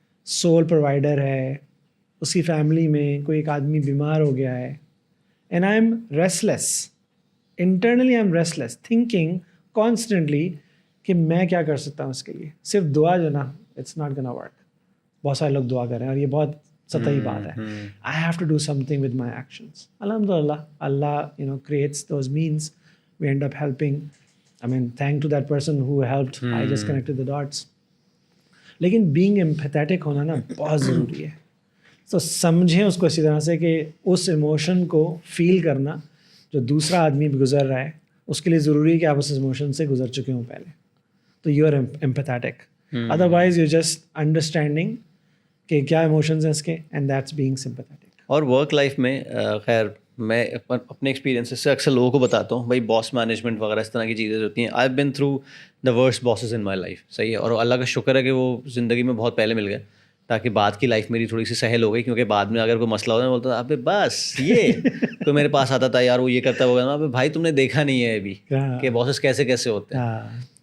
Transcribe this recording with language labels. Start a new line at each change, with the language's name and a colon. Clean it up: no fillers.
Urdu: Civil provider ہے, اس کی family میں کوئی ایک آدمی بیمار ہو گیا ہے,
English: and I am restless, internally I am restless, thinking constantly
Urdu: کہ میں کیا کر سکتا ہوں اس کے لیے. صرف دعا جو نا,
English: It's not gonna work.
Urdu: بہت سارے لوگ دعا کر رہے ہیں اور یہ بہت سطحی بات ہے.
English: I have to do something with my actions. الحمد للہ اللہ creates those means, we end up helping. I mean, thank to that person who helped. I just connected the dots.
Urdu: لیکن
English: being empathetic
Urdu: ہونا نا بہت ضروری ہے. تو سمجھیں اس کو اسی طرح سے کہ اس ایموشن کو فیل کرنا جو دوسرا آدمی بھی گزر رہا ہے, اس کے لیے ضروری ہے کہ آپ اس ایموشن سے گزر چکے ہوں پہلے.
English: تو you are empathetic. Otherwise you're just understanding
Urdu: کہ کیا ایموشنز ہیں اس کے,
English: and that's being sympathetic.
Urdu: اور ورک لائف میں خیر میں اپنے ایکسپیرینس سے اکثر لوگوں کو بتاتا ہوں, بھائی باس مینجمنٹ وغیرہ اس طرح کی چیزیں ہوتی ہیں.
English: I been through the worst bosses in my life.
Urdu: صحیح ہے, اور اللہ کا شکر ہے کہ وہ زندگی میں بہت پہلے مل گئے, تاکہ بعد کی لائف میری تھوڑی سی سہل ہو گئی. کیونکہ بعد میں اگر کوئی مسئلہ ہوتا ہے بولتا تھا ابے بس یہ کوئی میرے پاس آتا تھا, یار وہ یہ کرتا ہوگا, ابے بھائی تم نے دیکھا نہیں ہے ابھی کہ باسز کیسے کیسے ہوتے ہیں.